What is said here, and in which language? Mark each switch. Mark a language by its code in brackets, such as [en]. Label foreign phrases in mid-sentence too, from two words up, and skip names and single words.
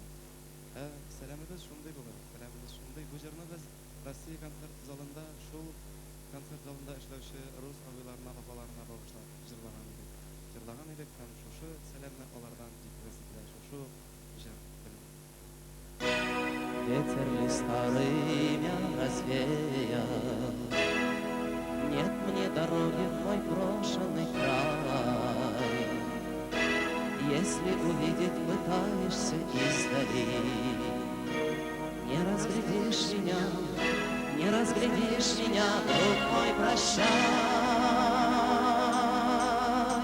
[tt] Сәламебез шундый булыр. Сәламебез шундый. Бу җырны без Россия концерт залында, шул концерт залында эшләүче рус абыйларына, апаларына багышлап җырлаган идек. Һәм шушы сәламне алардан җиткерәсе килә. Шушы җыр белән. [ru] Ветер ли старый мя развеял, нет мне дороги в мой брошенный край. Если увидеть пытаешься издали, не разглядишь меня, друг мой, прощай.